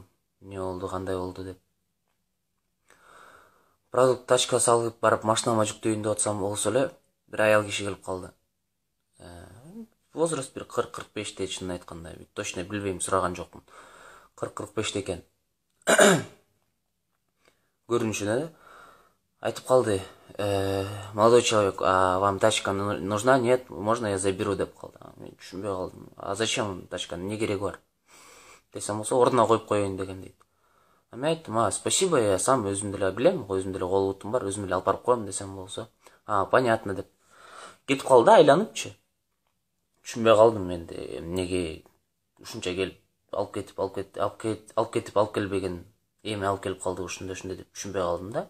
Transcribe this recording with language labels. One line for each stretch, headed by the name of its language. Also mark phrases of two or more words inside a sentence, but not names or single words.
Kyrgyz: Не болду, кандай болду деп. Продукт тачка салып барып машинама жүктөйүн деп атсам болсо эле бир аял киши келип калды. Возраст бир 40-45 чынын айтканда, точно билбейм, сураган жокмун. 40-45 экен. Көрүнүшүнө айтып калды.
Russian: Молодой человек, а вам тачка нужна? Нет, можно я заберу
Kyrgyz: деп калды. Мен түшүнбөй калдым.
Russian: А зачем тачка?
Kyrgyz: Не кереги бар? Десем болсо ордуна коюп коеюн деген дейт. Мен айттым,
Russian: спасибо, я сам
Kyrgyz: өзүм деле билем, өзүм деле кол бутум бар, өзүм деле алып барып коем десем болсо. Понятно деп. Кетип калды айланыпчы. Түшүнбөй калдым мен эмнеге ушунча келип алып келбеген, эми алып келип калды ушундай деп түшүнбөй калдым да.